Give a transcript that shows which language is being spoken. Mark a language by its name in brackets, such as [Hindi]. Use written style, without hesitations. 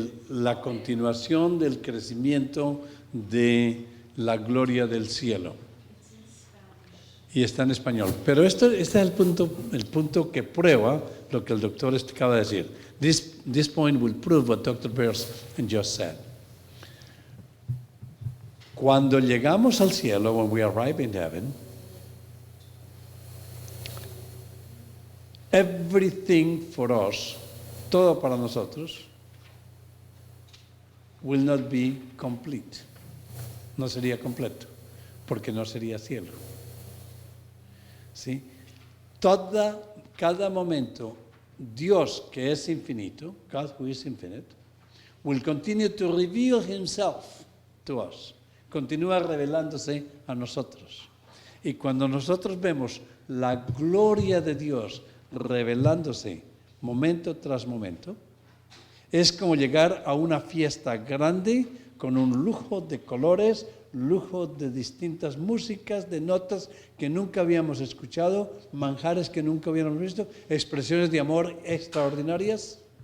[Spanish] La continuación del crecimiento de la gloria del cielo. Y está en español. Pero este es el punto que prueba lo que el doctor acaba de decir. [English] This point will prove what Dr. Beers just said. [Spanish] Cuando llegamos al cielo, [English] when we arrive in heaven, everything for us, [Spanish] todo para nosotros, [English] will not be complete. [Spanish] No sería completo, porque no sería cielo. ¿Sí? Cada momento, Dios, que es infinito, [English] God who is infinite, will continue to reveal himself to us. [Spanish] Continúa revelándose a nosotros. Y cuando nosotros vemos la gloria de Dios revelándose momento tras momento, es como llegar a una fiesta grande con un lujo de colores, lujo de distintas músicas, de notas que nunca habíamos escuchado, manjares que nunca habíamos visto, expresiones de amor extraordinarias.